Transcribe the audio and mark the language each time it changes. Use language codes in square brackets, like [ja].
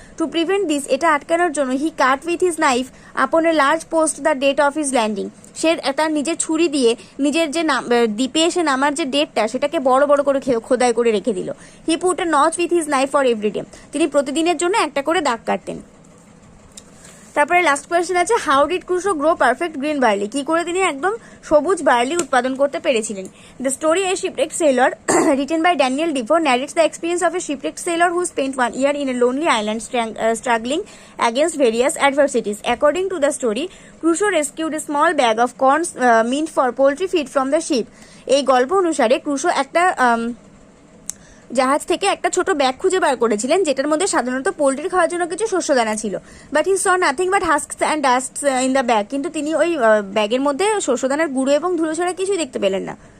[en] to prevent this, [bn] এটা আটকানোর জন্য [en] he cut with his knife upon a large post the date of his landing, [bn] সে তার নিজের ছুরি দিয়ে নিজের যে দ্বীপে এসে নামার যে ডেটটা সেটাকে বড় বড় করে খোদাই করে রেখে দিল। [en] he put a notch with his knife for everyday, [bn] তিনি প্রতিদিনের জন্য একটা করে দাগ কাটতেন। তারপরে লাস্ট কোয়েশ্চেন আছে [en] how did Crusoe grow perfect green barley, [bn] কি করে তিনি একদম সবুজ বার্লি উৎপাদন করতে পেরেছিলেন। [en] The story a shipwrecked sailor written by Daniel Defoe narrates the experience of a shipwrecked sailor who spent 1 year in a lonely island struggling against various adversities. According to the story, Crusoe rescued a small bag of corns meant for poultry feed from the ship. [bn] এই গল্প অনুসারে Crusoe একটা জাহাজ থেকে একটা ছোট bag খুঁজে বার করেছিলেন যেটার মধ্যে সাধারণত পোল্ট্রি খাওয়ার জন্য কিছু শস্যদানা ছিল। [en] but he saw nothing but husks and dusts in the bag, [bn] কিন্তু তিনি ওই ব্যাগের মধ্যে শস্যদানার গুঁড়ো এবং ধুলো ছাড়া কিছুই দেখতে পেলেন না।